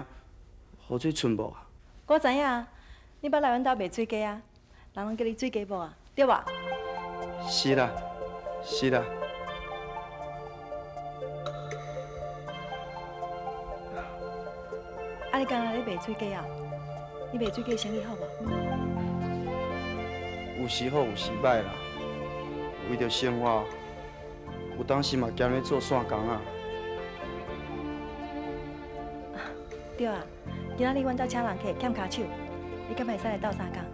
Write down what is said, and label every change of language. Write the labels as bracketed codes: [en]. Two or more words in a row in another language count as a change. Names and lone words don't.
[nan] 号做春宝啊？我知影，你捌来阮兜卖水鸡啊，人拢叫你水鸡婆啊，对吧？是啦，是啦。啊，你刚才咧卖水鸡啊？你卖水鸡生意好无？有时好，有时歹啦。为着生活，有当时嘛兼咧做线工啊。对啊，今仔日阮兜请人客欠骹手，你敢会使来斗相共？